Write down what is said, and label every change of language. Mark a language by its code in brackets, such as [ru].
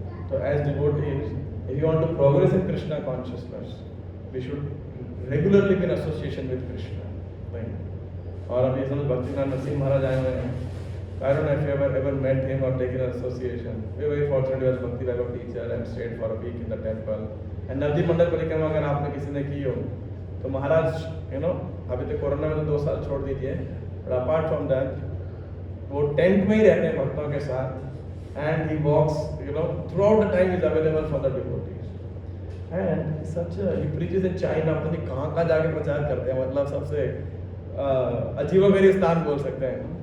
[en] So as devotees, if you want to progress in Krishna consciousness, we should regularly be in association with Krishna. [hi] और अभी समझ भक्तिनाथ नरसिंह महाराज आए हुए हैं. [en] I don't know if you ever met him or taken an association. We were very fortunate as Bhakti Vaibhav teacher and stayed for a week in the temple. [hi] And Navdeep मंडल परिक्रमा अगर आपने किसी ने की हो तो महाराज अभी तो कोरोना में तो 2 साल छोड़ दीजिए, [en] but apart from that [hi] वो टेंट में ही रहते हैं भक्तों के साथ, [en] and he walks throughout the time is available for the devotees. And such he preaches in China, [hi] पता नहीं कहाँ जाके प्रचार करते हैं, मतलब सबसे अजीबोगरीब स्थान बोल सकते हैं.